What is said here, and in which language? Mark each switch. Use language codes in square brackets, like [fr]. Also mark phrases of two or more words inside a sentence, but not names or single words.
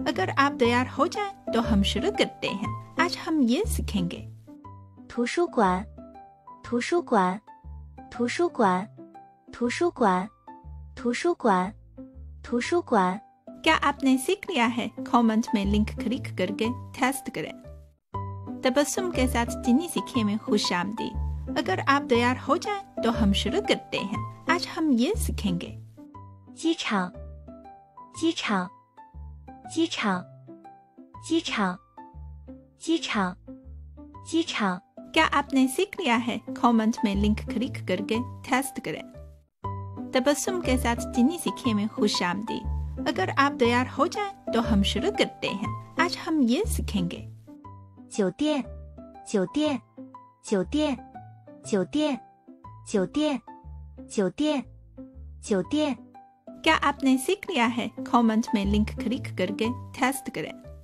[hi] अगर आप तैयार हो जाएं तो हम शुरू करते हैं। आज हम ये सीखेंगे [zh] 图书馆，图书馆，图书馆，图书馆，图书馆，图书馆。 [hi] क्या आपने सीख लिया है? कमेंट में [en] link click [hi] करके टेस्ट करें। तबस्सुम के साथ चीनी सीखे में खुश आमदीद। अगर आप तैयार हो जाएं तो हम शुरू करते हैं। आज हम ये सीखेंगे [zh] 机场，机场，机场，机场，机场，机场。 [hi] क्या आपने सीख लिया है? कमेंट में [en] link click [hi] करके टेस्ट करें। तबस्सुम के साथ चीनी सीखे में खुश आमदीद। अगर आप तैयार हो जाएं तो हम शुरू करते हैं। आज हम ये सीखेंगे [zh] 酒店，酒店，酒店，酒店，酒店，酒店，酒店。 [hi] क्या आपने सीख लिया है? कमेंट में [en] link click [hi] करके टेस्ट करें।